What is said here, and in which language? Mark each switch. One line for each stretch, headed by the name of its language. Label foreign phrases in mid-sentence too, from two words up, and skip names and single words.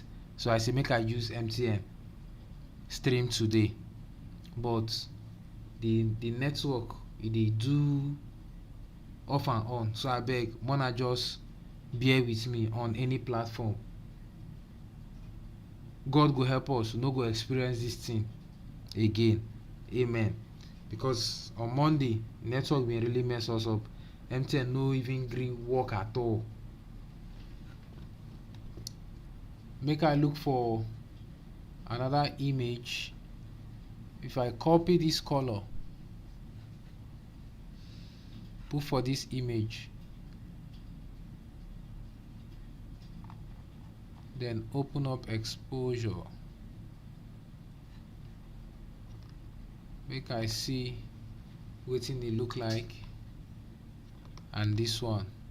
Nigerian Pidgin: So I say make I use MTN stream today, but the network e dey do off and on, so I beg mona just bear with me on any platform. God go help us, we no go experience this thing again. Amen. Because on Monday network been really mess us up. MTN no even gree work at all. Make I look for another image. If I copy this color, put for this image, then open up exposure, make I see wetin e look like, and this one.